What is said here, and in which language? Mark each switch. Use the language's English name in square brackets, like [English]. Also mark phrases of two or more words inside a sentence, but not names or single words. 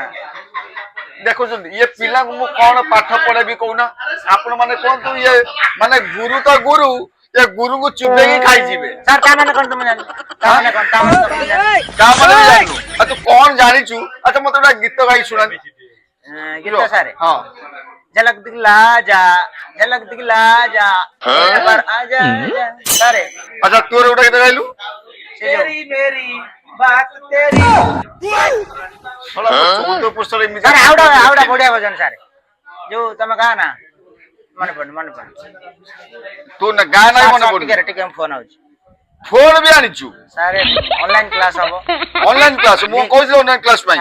[Odia] ଦେଖୁଛନ୍ତି ଇଏ ପିଲାଙ୍କୁ ମୁଁ କଣ ପାଠ ପଢେଇବି କହୁନା ଆପଣ ମାନେ କୁହନ୍ତୁ ଇଏ ମାନେ ଗୁରୁ ତ ଗୁରୁ ଏ ଗୁରୁଙ୍କୁ ଚୁପେଇକି ଖାଇଯିବେ। ସାର୍ ତା ମାନେ କଣ ତମେ ଜାଣିଲ ତା ମାନେ କଣ ତା ମାନେ ତମେ ତା ମାନେ ବି ଜାଣିନୁ ଆଉ ତୁ କଣ ଜାଣିଛୁ ଆଚ୍ଛା ମତେ ଗୋଟେ ଗୀତ ଗାଇ ଶୁଣା ଗୀତ ସାର୍ ହଁ [Hindi] झलक दिखला जा झलक दिखला जा पर आजा सारे [Odia] ଆଚ୍ଛା ତୋର ଗୋଟେ ଗୀତ ଗାଇଲୁ [Hindi] तेरी मेरी बात तेरी [Odia] ଶଳା 14 ପୃଷ୍ଠରେ ଏମିତି ସାର୍ ଆଉଡା ବଢିଆ ଭଜନ ସାର୍ ଯୋଉ ତମେ ଗାଁ ନା ମନେ ପଡ ତୁ ନା ଗାଁ ନାହିଁ ମନେ ପଡୁନି ଟିକେ ଫୋନ ଆଉଛି ଫୋନ ବି ଆଣିଛୁ ସାର୍ [English] online class [Odia] ହବ [English] online class [Odia] ମୁଁ କହିଥିଲି [English] online class [Odia] ପାଇଁ